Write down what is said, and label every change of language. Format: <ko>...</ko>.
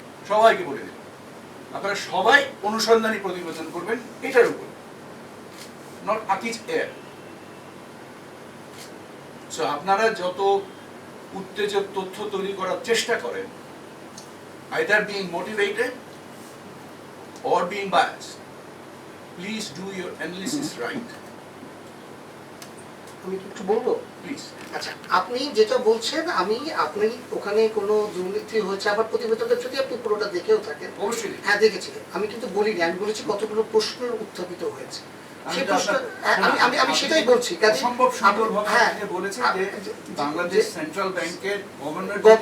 <bn>সবাইকে বলে দিন, আপনারা সবাই অনুসন্ধানী প্রতিবেদন করবেন এটার উপর, নট আকিজ এয়ার। সো আপনারা যত উত্তেজক তথ্য তৈরি করার চেষ্টা করেন,</bn> <en>either being motivated or being biased, please do your analysis right.</en> <bn>আমি একটু বলবো প্লিজ। আচ্ছা, আপনি যেটা বলছেন, আপনি ওখানে কোনো দুর্নীতি হয়েছে, আবার প্রতিবেদনটা যদি আপনি পুরোটা দেখেও থাকেন, অবশ্যই হ্যাঁ দেখেছি। আমি কিন্তু বলিনি, আমি বলেছি কতগুলো প্রশ্নের উত্থাপিত হয়েছে। সেই প্রশ্ন আমি সেটাই বলছি। সম্ভব সুন্দরভাবে বলেছেন যে বাংলাদেশ সেন্ট্রাল ব্যাংকের গভর্নর,</bn>